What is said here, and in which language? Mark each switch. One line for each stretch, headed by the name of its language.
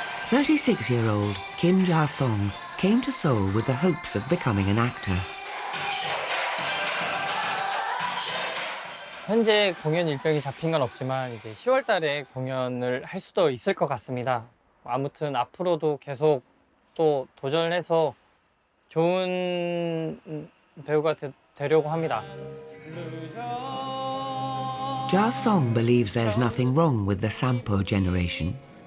English: (36-year-old) Kim Ja-song came to Seoul with the hopes of becoming an actor.
Korean: 현재 공연 일정이 잡힌 건 없지만 이제 10월 달에 공연을 할 수도 있을 것 같습니다. 아무튼 앞으로도 계속 또 도전해서 좋은 배우가 되려고 합니다.
English: Ja-song believes there's nothing wrong with the Sampo generation.